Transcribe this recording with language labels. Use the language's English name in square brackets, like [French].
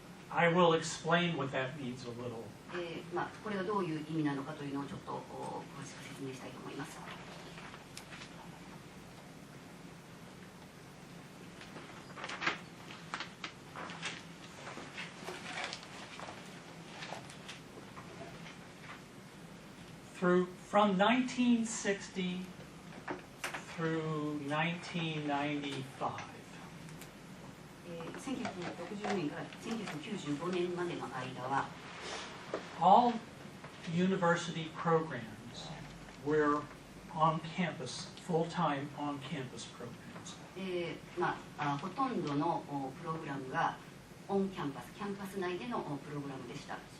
[English] I will explain what that means a little. [Japanese] これがどういう意味なのかというのをちょっと詳しく説明したいと思います。 [English] From 1960 through 1995, [Japanese] 1960年から1995年までの間は、 [English] all university programs were on campus, full-time on-campus programs. [Japanese] ほとんどのプログラムがオンキャンパス、キャンパス内でのプログラムでした。